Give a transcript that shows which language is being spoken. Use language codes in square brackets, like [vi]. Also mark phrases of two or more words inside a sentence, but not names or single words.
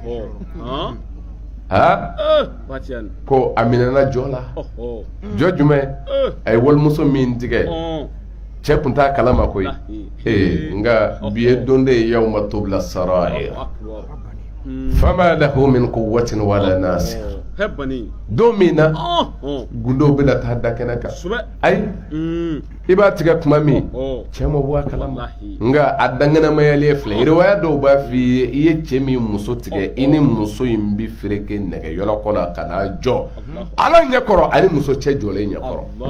[bm] ko a minɛna jɔ la jɔ jumɛn a ye walimuso min tigɛ cɛ kun t'a kalama koyi nka bi ye don de ye [ar] يوم تبلى السرائر فما له من قوة ولا ناصر [bm] don min na gundow bɛna taa da kɛnɛ kan ayi i b'a tigɛ tuma min cɛ ma bɔ a kalama nka a danŋɛnɛmayalen filɛ riwaya dɔw b'a f'i ye i ye cɛ min muso tigɛ i ni muso in bi fereke nɛgɛyɔrɔ kɔnɔ ka n'a jɔ ala ɲɛkɔrɔ ani muso cɛ jɔlen ɲɛkɔrɔ